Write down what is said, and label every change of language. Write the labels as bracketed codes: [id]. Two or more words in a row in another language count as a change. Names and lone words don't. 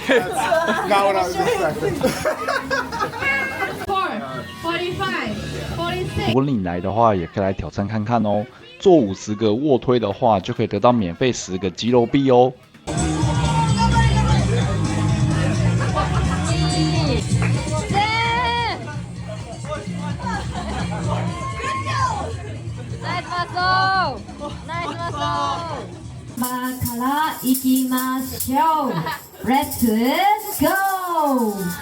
[en] Not what I was expecting. 45, 46. [zh] 如果你来的话，也可以来挑战看看哦。做50个卧推的话，就可以得到免费10个肌肉币哦。 [ja] から行きましょう。 [en] Let's go!